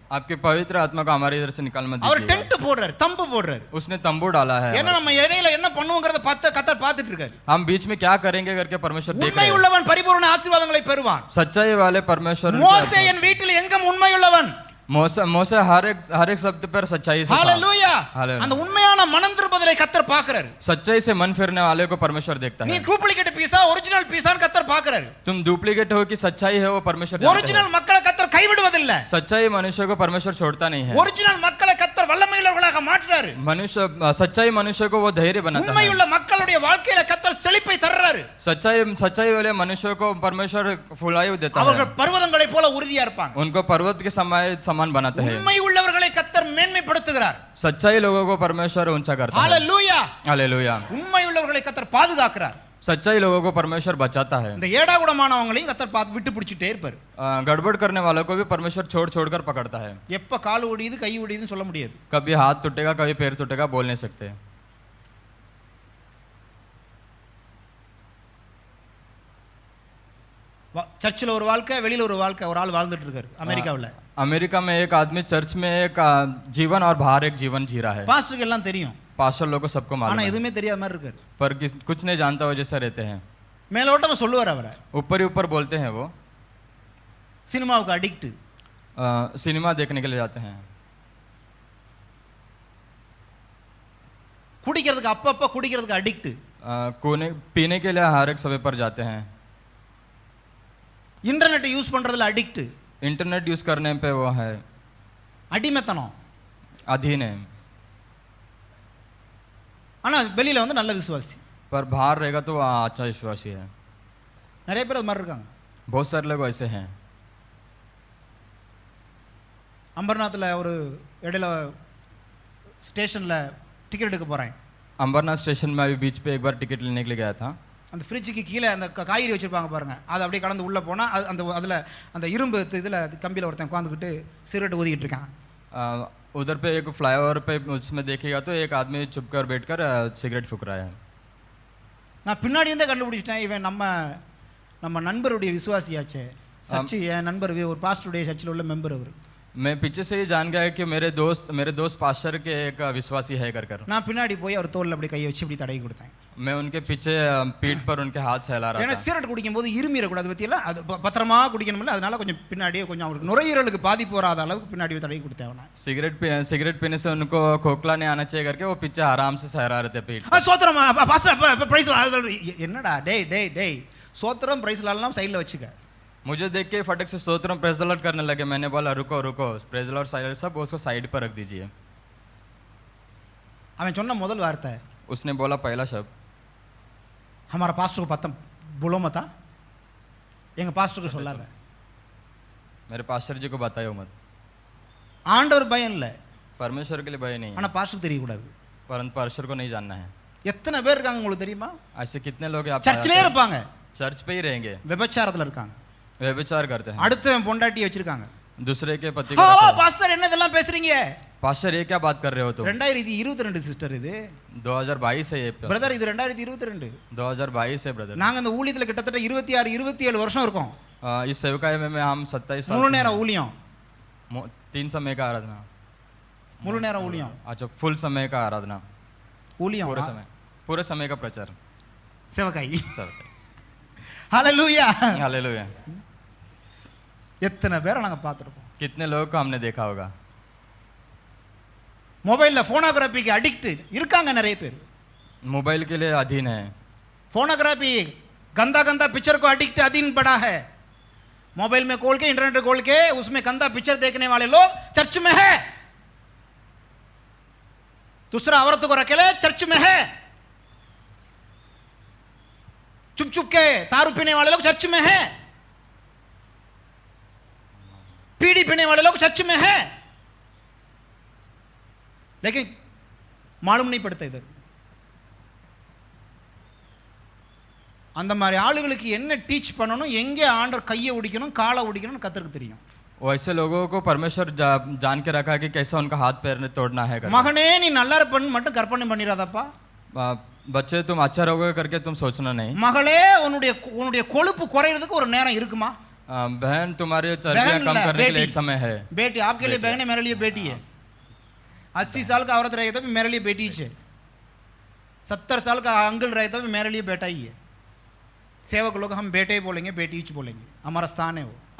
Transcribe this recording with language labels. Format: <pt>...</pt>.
<hi>आपके पवित्र आत्मा को हमारे इधर से निकाल मत</hi> <ta>அவர்</ta> <hi>दीजिए।</hi> <ta>டென்ட் போடுறாரு தம்பு போடுறாரு</ta> <hi>उसने तंबू डाला है।</hi> <ta>ஏன்னா நம்ம இடையில என்ன பண்ணுவோங்கறத கத்தர் பார்த்துட்டு இருக்காரு</ta> <hi>हम बीच में क्या करेंगे करके परमेश्वर देख</hi> <ta>உண்மை</ta> <hi>रहे हैं।</hi> <ta>உள்ளவன் பரிபூர்ண ஆசீர்வாதங்களை பெறுவான்</ta> <hi>सच्चाई वाले परमेश्वर</hi> <ta>மோசே என் வீட்டில் எங்கும் உண்மை உள்ளவன்</ta> <hi>मोसे हर एक शब्द पर सच्चाई से था।</hi> <ta>ஹalleluya</ta> <hi>हालेलुया।</hi> <ta>அந்த உண்மையான மனம் திரும்புதலை கத்தர் பார்க்கறாரு</ta> <hi>सच्चाई से मन फिरने वाले को परमेश्वर देखता</hi> <ta>நீ</ta> <hi>है।</hi> <ta>டூப்ளிகேட் பீஸா ஒரிஜினல் பீஸான்னு கத்தர் பார்க்கறாரு</ta> <hi>तुम डुप्लीकेट हो कि सच्चाई है वो परमेश्वर जानता है।</hi> <ta>ஒரிஜினல் மக்களை கத்தர் கைவிடுவதில்ல</ta> <hi>सच्चाई मनुष्य को परमेश्वर छोड़ता नहीं है।</hi> <ta>ஒரிஜினல் மக்களை கத்தர் வல்லமையுள்ளவர்களாக மாற்றுறாரு</ta> <hi>सच्चाई मनुष्य को वो धैर्य बनाता है।</hi> <ta>உண்மையுள்ள மக்களுடைய வாழ்க்கையில கத்தர் செழிப்பை தர்றாரு</ta> <hi>सच्चाई वाले मनुष्य को परमेश्वर फुलायु देता है।</hi> <ta>அவர்கள் பர்வதங்களைப் போல உறுதியா இருப்பாங்க</ta> <hi>उनको पर्वत के समान बनाता है।</hi> <ta>உண்மை உள்ளவர்களை கத்தர் மேன்மைப்படுத்துகிறார்</ta> <hi>सच्चाई लोगों को परमेश्वर ऊंचा करता है।</hi> <ta>ஹalleluya</ta> <hi>हालेलुया।</hi> <ta>உண்மை உள்ளவர்களை கத்தர் பாதுகாக்கிறார்</ta> <hi>सच्चाई लोगों को परमेश्वर बचाता है।</hi> <ta>இந்த ஏடாகுடமானவங்களையும் கத்தர் விட்டு பிடிச்சிட்டே இருப்பார்</ta> <hi>गड़बड़ करने वालों को भी परमेश्वर छोड़ कर पकड़ता है।</hi> <ta>எப்ப கால் ஒடியுது கை ஒடியுதுன்னு சொல்ல முடியாது</ta> <hi>कभी हाथ टूटेगा कभी पैर टूटेगा बोल नहीं सकते।</hi> <ta>சர்ச்சில் ஒரு வாழ்க்கை வெளியில ஒரு வாழ்க்கை ஒரு ஆள் வாழ்ந்துட்டு இருக்காரு அமெரிக்காவுல</ta> <hi>अमेरिका में एक आदमी चर्च में एक जीवन और बाहर एक जीवन जी रहा है।</hi> <ta>பாஸ்டருக்கு எல்லாம் தெரியும்</ta> <hi>पास्टर लोगों को सबको</hi> <ta>ஆனா</ta> <hi>मालूम है,</hi> <ta>எதுவுமே தெரியாத மாதிரி இருக்காரு</ta> <hi>पर कुछ नहीं जानता हो जैसा रहते हैं।</hi> <ta>மேலோட்டமா சொல்லுவார் அவரை</ta> <hi>ऊपर ही ऊपर बोलते हैं वो</hi> <ta>சினிமாவுக்கு அடிக்ட்</ta> <hi>सिनेमा देखने के लिए जाते हैं।</hi> <ta>குடிக்கிறதுக்கு அப்பப்ப குடிக்கிறதுக்கு அடிக்ட்</ta> <hi>पीने के लिए हर एक समय पर जाते हैं।</hi> <ta>இன்டர்நெட் யூஸ் பண்றதுல அடிக்ட்</ta> <hi>इंटरनेट यूज करने पे वो है</hi> <ta>அடிமைத்தனம்</ta> <hi>अधीन है,</hi> <ta>ஆனா வெளியில வந்து நல்ல விசுவாசி</ta> <hi>पर बाहर रहेगा तो वो अच्छा विश्वासी है।</hi> <ta>நிறைய பேர் அது மாதிரி இருக்காங்க</ta> <hi>बहुत सारे लोग ऐसे हैं।</hi> <ta>அம்பர்நாத்தில் ஒரு இடையில ஸ்டேஷனில் டிக்கெட் எடுக்க போகிறேன்</ta> <hi>अंबरनाथ स्टेशन में अभी बीच पे एक बार टिकट लेने के लिए गया था।</hi> <ta>அந்த ஃப்ரிட்ஜுக்கு கீழே அந்த காய்கறி வச்சுருப்பாங்க பாருங்கள், அது அப்படியே கடந்து உள்ளே போனால் அது அந்த அதில் அந்த இரும்பு இதில் கம்பியில் ஒருத்தன் உட்காந்துக்கிட்டு சிகரெட் ஊதிக்கிட்டு இருக்கான்.</ta> <hi>उधर पे एक फ्लाईओवर पे उसमें देखेगा तो एक आदमी चुप कर बैठ कर सिगरेट फूक रहा है।</hi> <ta>நான் பின்னாடி இருந்தே கண்டுபிடிச்சிட்டேன், இவன் நம்ம நண்பருடைய விசுவாசியாச்சே. சர்ச்சு என் நண்பர் ஒரு பாஸ்டருடைய சர்ச்சில் உள்ள மெம்பர் அவர்.</ta> <hi>मैं पीछे से ही जान गया कि मेरे दोस्त पास्टर के एक विश्वासी है कर</hi> <ta>நான் பின்னாடி போய் அவர் தோளில் அப்படி கையை வச்சு இப்படி தடவி கொடுத்தேன்.</ta> <hi>मैं उनके पीछे पीठ पर उनके हाथ सहला रहा</hi> <ta>சிகரெட் குடிக்கும்போது இருமிடக்கூடாது பற்றியெல்லாம், அது பத்திரமா குடிக்கணும்ல, அதனால கொஞ்சம் பின்னாடியே கொஞ்சம் அவருக்கு நுரையீரலுக்கு பாதிப்பு வராத அளவுக்கு பின்னாடி தடவி கொடுத்தேன் அவனை.</ta> <hi>सिगरेट पीने से उनको खोखला नहीं आना चाहिए करके वो पीछे आराम से सहरा रहे थे पीठ।</hi> <ta>சோத்திரம் பாஸ்டர் பிரைஸ் என்னடா டேய் சோத்திரம் பிரைஸ் எல்லாம் சைடில் வச்சுக்க.</ta> <hi>मुझे देख के फटक से स्तोत्रम प्रेज द लॉर्ड करने लगे। मैंने बोला रुको प्रेज द लॉर्ड साइड सब उसको साइड पर रख दीजिए।</hi> <ta>அவன் சொன்ன முதல் வார்த்தை,</ta> <hi>उसने बोला पहला शब्द, हमारा पास्टर को पता बोलो मता,</hi> <ta>எங்க பாஸ்டருக்கு சொல்லாத.</ta> <hi>मेरे पास्टर जी को बताओ मत।</hi> <ta>ஆண்டவர் பயம் இல்லை,</ta> <hi>परमेश्वर के लिए भय नहीं है,</hi> <ta>ஆனால் பாஸ்டருக்கு தெரியக்கூடாது.</ta> <hi>परंतु परमेश्वर को नहीं जानना है।</hi> <ta>எத்தனை பேர் இருக்காங்க உங்களுக்கு தெரியுமா?</ta> <hi>ऐसे कितने लोग आप</hi> <ta>சர்ச்சிலே இருப்பாங்க,</ta> <hi>चर्च पे ही रहेंगे,</hi> <ta>விபச்சாரத்தில் இருக்காங்க,</ta> <hi>व्यभिचार करते हैं,</hi> <ta>அடுத்தவன் பொண்டாட்டி வச்சிருக்காங்க.</ta> <hi>दूसरे के पति ஓ को।</hi> <ta>பாஸ்டர் என்ன இதெல்லாம் பேசுறீங்க?</ta> <hi>पास्टर ये क्या बात कर रहे हो तुम?</hi> <ta>2022 சிஸ்டர் இது</ta> <hi>2022 है ये</hi> <ta>பிரதர், இது 2022.</ta> <hi>2022 है ब्रदर।</hi> <ta>நாங்க இந்த ஊழியத்துல கிட்டத்தட்ட 26-27 வருஷம் இருக்கோம்.</ta> <hi>इस सेवकाई में हम 27</hi> <ta>முழு</ta> <hi>साल</hi> <ta>நேர ஊழியம்,</ta> <hi>3 समय का आराधना।</hi> <ta>முழு நேர ஊழியம்,</ta> <hi>अच्छा फुल समय का आराधना,</hi> <ta>ஊழியம்</ta> <hi>पूरे समय का प्रचार</hi> <ta>சேவகாய்.</ta> <hi>सब।</hi> <ta>ஹalleluya.</ta> <hi>हालेलुया।</hi> <ta>எத்தனை பேரை நாங்க பார்த்துருப்போம்.</ta> <hi>कितने लोगों को हमने देखा होगा</hi> <ta>மொபைல்ல போனோகிராஃபிக்கு அடிக்ட் இருக்காங்க நிறைய பேர்.</ta> <hi>मोबाइल के लिए अधीन है। फोनोग्राफी गंदा पिक्चर को अडिक्ट अधीन पड़ा है। मोबाइल में खोल के इंटरनेट खोल के उसमें गंदा पिक्चर देखने वाले लोग चर्च में है। दूसरा औरत को रखेले चर्च में है। चुप के दारू पीने वाले लोग चर्च में है। पीड़ी पीने वाले लोग चर्च में है, लेकिन मालूम नहीं पड़ता इधर।</hi> <ta>அந்த மாதிரி ஆளுகளுக்கு என்ன டீச் பண்ணணும், எங்கே ஆண்டவர் கையை ஒடிக்கணும் காலை ஒடிக்கணும்னு கர்த்தருக்கு தெரியும்.</ta> <hi>वैसे लोगों को परमेश्वर जान के रखा कि कैसे उनका हाथ पैर तोड़ना है।</hi> <ta>மகனே நீ நல்லா இருப்பன்னு மட்டும் கற்பனை பண்ணிராதப்பா.</ta> <hi>बच्चे तुम अच्छा रहोगे करके तुम सोचना नहीं।</hi> <ta>மகளே உன்னுடைய கொழுப்பு குறையிறதுக்கு ஒரு நேரம் இருக்குமா?</ta> <hi>बहन तुम्हारे चर्बियां कम करने के लिए एक समय है। बेटी आपके लिए बहन है, मेरे लिए बेटी है। 80 साल का औरत रहे तो भी मेरे लिए बेटी है। 70 साल का अंकल रहे तो भी मेरे लिए बेटा ही है। सेवक लोग हम बेटे बोलेंगे, बेटी बोलेंगे, हमारा स्थान है वो।</hi>